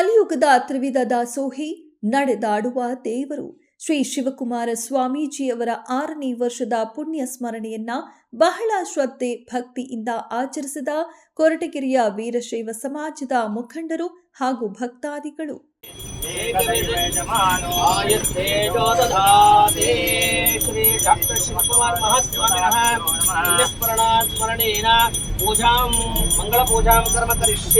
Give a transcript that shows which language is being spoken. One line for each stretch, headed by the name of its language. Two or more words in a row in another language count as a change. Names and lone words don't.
Kannada: ಶಿವಮೊಗ್ಗದ ತ್ರಿವಿಧ ದಾಸೋಹಿ ನಡೆದಾಡುವ ದೇವರು ಶ್ರೀ ಶಿವಕುಮಾರ ಸ್ವಾಮೀಜಿಯವರ 6ನೇ ವರ್ಷದ ಪುಣ್ಯ ಸ್ಮರಣೆಯನ್ನ ಬಹಳ ಶ್ರದ್ಧೆ ಭಕ್ತಿಯಿಂದ ಆಚರಿಸಿದ ಕೊರಟಗೆರೆಯ ವೀರಶೈವ ಸಮಾಜದ ಮುಖಂಡರು ಹಾಗೂ ಭಕ್ತಾದಿಗಳು.
Sanskrit: श्री डॉक्टर शिवकुमार महास्वामिनः स्मरणेन पूजां मंगल पूजां कर्म करिष्ये।